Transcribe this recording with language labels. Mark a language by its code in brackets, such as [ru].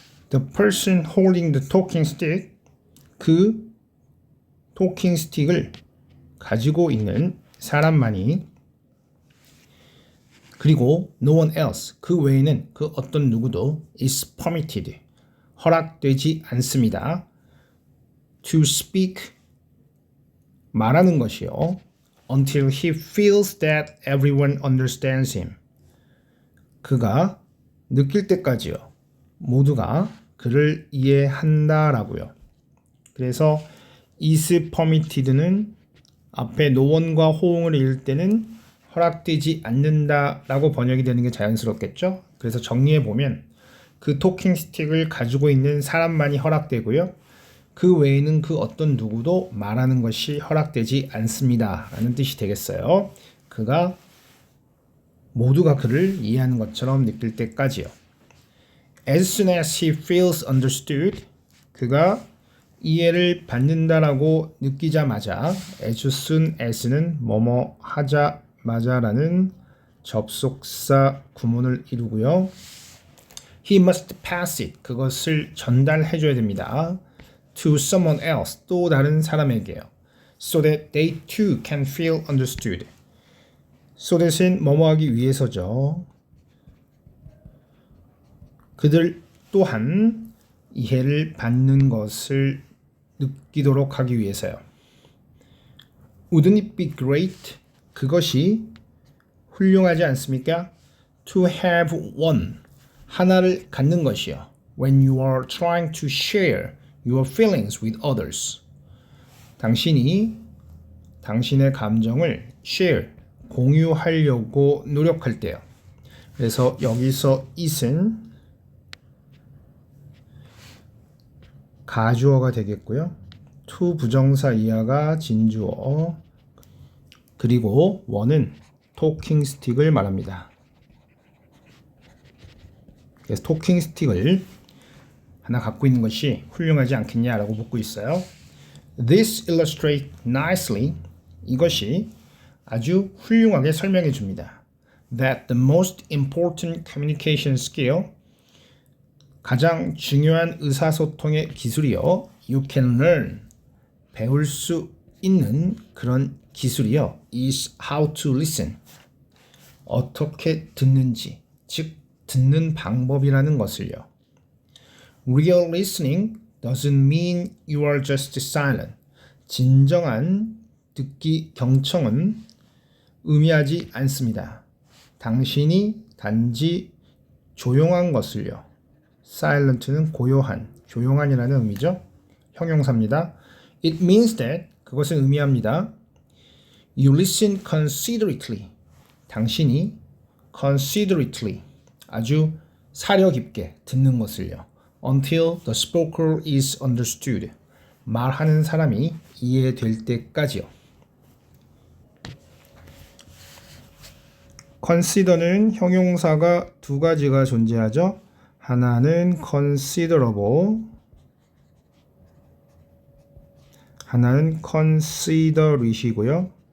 [en] The person holding the talking stick, [ko] 그 토킹 스틱을 가지고 있는 사람만이, 그리고 [en] no one else, [ko] 그 외에는 그 어떤 누구도 [en] is permitted, [ko] 허락되지 않습니다. [en] To speak, [ko] 말하는 것이요. [en] Until he feels that everyone understands him. [ko] 그가 느낄 때까지요. 모두가 그를 이해한다라고요. 그래서 is permitted는 앞에 no one과 호응을 이을 때는 허락되지 않는다라고 번역이 되는 게 자연스럽겠죠. 그래서 정리해 보면 그 토킹 스틱을 가지고 있는 사람만이 허락되고요. 그 외에는 그 어떤 누구도 말하는 것이 허락되지 않습니다. 라는 뜻이 되겠어요. 그가 모두가 그를 이해하는 것처럼 느낄 때까지요. [en] As soon as he feels understood, [ko] 그가 이해를 받는다라고 느끼자마자 as soon as는 뭐뭐 하자마자라는 접속사 구문을 이루고요. [en] He must pass it, [ko] 그것을 전달해 줘야 됩니다. [en] To someone else, [ko] 또 다른 사람에게요. [en] So that they too can feel understood. [ko] So that은 뭐뭐 하기 위해서죠. 그들 또한 이해를 받는 것을 느끼도록 하기 위해서요. [en] Wouldn't it be great? [ko] 그것이 훌륭하지 않습니까? [en] To have one, [ko] 하나를 갖는 것이요. [en] When you are trying to share your feelings with others. [ko] 당신이 당신의 감정을 share, 공유하려고 노력할 때요. 그래서 여기서 it은 가주어가 되겠고요. to 부정사 이하가 진주어, 그리고 one은 토킹 스틱을 말합니다. 그래서 토킹 스틱을 하나 갖고 있는 것이 훌륭하지 않겠냐라고 묻고 있어요. [en] This illustrates nicely, [ko] 이것이 아주 훌륭하게 설명해 줍니다. [en] That the most important communication skill, [ko] 가장 중요한 의사소통의 기술이요. [en] You can learn, [ko] 배울 수 있는 그런 기술이요. [en] is how to listen, [ko] 어떻게 듣는지, 즉 듣는 방법이라는 것을요. [en] Real listening doesn't mean you are just silent. [ko] 진정한 듣기 경청은 의미하지 않습니다. 당신이 단지 조용한 것을요. silent는 고요한, 조용한이라는 의미죠. 형용사입니다. [en] It means that [ko] 그것은 의미합니다. [en] You listen considerately. [ko] 당신이 considerately 아주 사려 깊게 듣는 것을요. [en] Until the speaker is understood. [ko] 말하는 사람이 이해될 때까지요. consider는 형용사가 두 가지가 존재하죠. 하나는 considerable, 하나는 considerat이고요.